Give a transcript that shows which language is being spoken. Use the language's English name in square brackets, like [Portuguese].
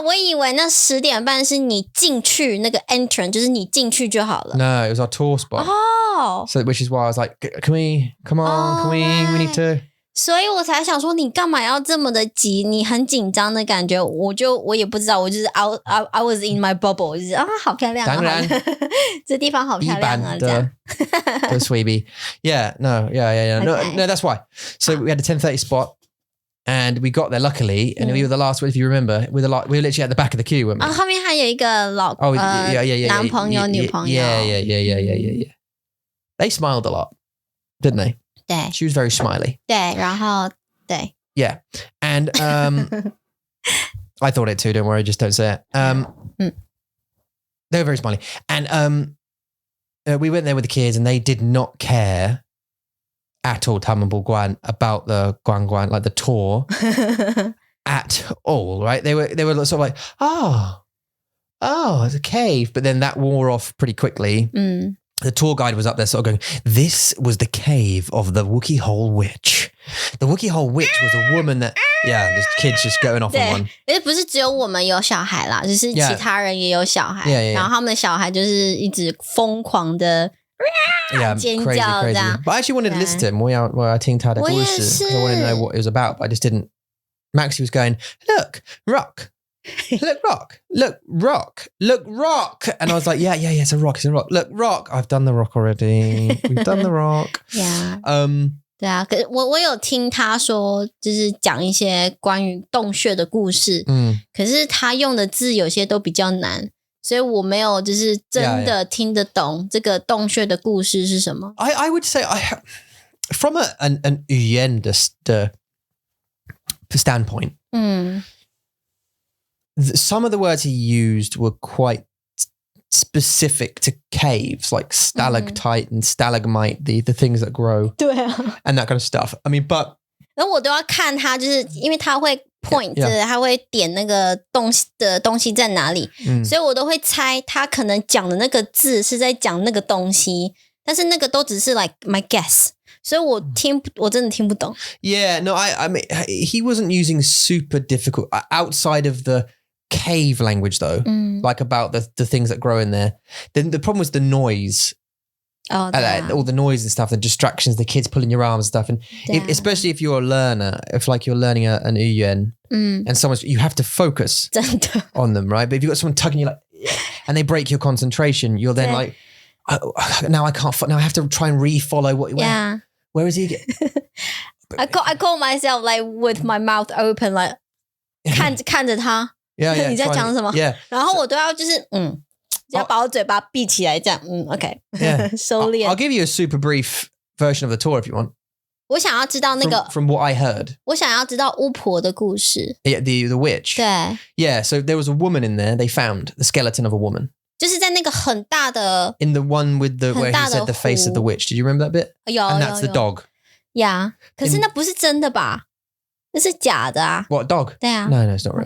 [Chinese] 有，我以为那10点半是你进去那个 entrance， 就是你进去就好了。 [English] No, it was our tour spot. [Chinese] 哦， [English] So which is why I was like, come on, we need to. [Chinese] 所以我才想说，你干嘛要这么的急？你很紧张的感觉，我也不知道，我就是 [English] I was in my bubble， [Chinese] 就是好漂亮啊，当然这地方好漂亮啊，这样。 [English] The Sweeby. Yeah, no, yeah. Okay. No, that's why. So we had a 10:30 spot. And we got there luckily, and we were the last one. If you remember, we were literally at the back of the queue, weren't we? [Chinese] 后面还有一个男朋友、女朋友。 [English] Yeah. They smiled a lot, didn't they? [Chinese] 对 [English] She was very smiley. [Chinese] 对，然后对 [English] Yeah, and I thought it too. Don't worry, just don't say it. They were very smiley, and we went there with the kids, and they did not care at all, [Chinese] 他们不管 [English] about the [Chinese] 观光 [English] like the tour at all, right? They were sort of like, oh, it's a cave, but then that wore off pretty quickly. The tour guide was up there sort of going, this was the cave of the Wookey Hole witch. The Wookey Hole witch was a woman that, yeah, there's kids just going off on one. [Chinese] 因为不是只有我们有小孩啦，就是其他人也有小孩， 然后他们的小孩就是一直疯狂的尖叫 [English] crazy. But I actually wanted to listen to him. [Chinese] 我要听他的故事 [English] because I wanted to know what it was about, but I just didn't. Maxie was going, look, rock. Look, rock. And I was like, yeah, it's a rock. Look, rock. I've done the rock already. We've done the rock. Yeah. [Chinese] 对啊，可是我有听他说，就是讲一些关于洞穴的故事。可是他用的字有些都比较难，所以我没有就是真的听得懂这个洞穴的故事是什么。 [English] I would say from an [Chinese] 语言的 [English] standpoint. Some of the words he used were quite specific to caves, like stalactite and stalagmite, the things that grow. [Chinese] 对啊 [English] and that kind of stuff. I mean, but [Chinese] 然后我都要看他，就是因为他会 [English] point， [Chinese] 他会点那个东西在哪里，所以我都会猜他可能讲的那个字是在讲那个东西，但是那个都只是 [English] like my guess， [Chinese] 所以我真的听不懂。 [English] Yeah, no, I mean, he wasn't using super difficult outside of the cave language though, like about the things that grow in there. Then the problem was the noise. All the noise and stuff, the distractions, the kids pulling your arms and stuff, and especially if you're a learner, if like you're learning an [Chinese] 语言 [English] and you have to focus on them, right? But if you've got someone tugging you like, and they break your concentration, you're then like, now I can't. Now I have to try and re-follow where is he? I call myself like with my mouth open, like [Chinese] 看着他，你在讲什么？然后我都要就是要把我嘴巴闭起来，这样，OK， 收敛。 [English] I'll give you a super brief version of the tour if you want. [Chinese] 我想要知道那个 [English] from what I heard. [Chinese] 我想要知道巫婆的故事。 [English] Yeah, the witch. [Chinese] 对。 [English] Yeah, so there was a woman in there. They found the skeleton of a woman. [Chinese] 就是在那个很大的 [English] in the one with the where he said the face of the witch. Did you remember that bit? [Chinese] 有 [English] And that's the dog. Yeah. [Chinese] 可是那不是真的吧？那是假的啊。 [English] What dog? [Chinese] 对啊。 [English] No, it's not real.